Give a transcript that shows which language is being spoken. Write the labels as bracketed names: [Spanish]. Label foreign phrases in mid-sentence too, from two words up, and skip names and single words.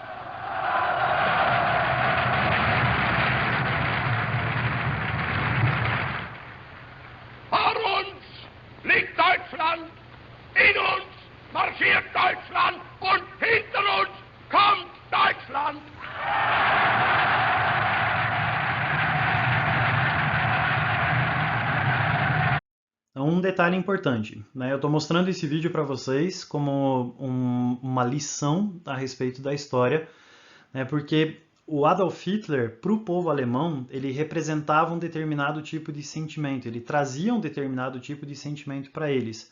[German] vor uns liegt Deutschland, in uns marschiert Deutschland und hinter uns kommt Deutschland. [Portuguese] Um detalhe importante, né? Eu estou mostrando esse vídeo para vocês como uma lição a respeito da história, né? Porque o Adolf Hitler, para o povo alemão, ele representava um determinado tipo de sentimento, ele trazia um determinado tipo de sentimento para eles.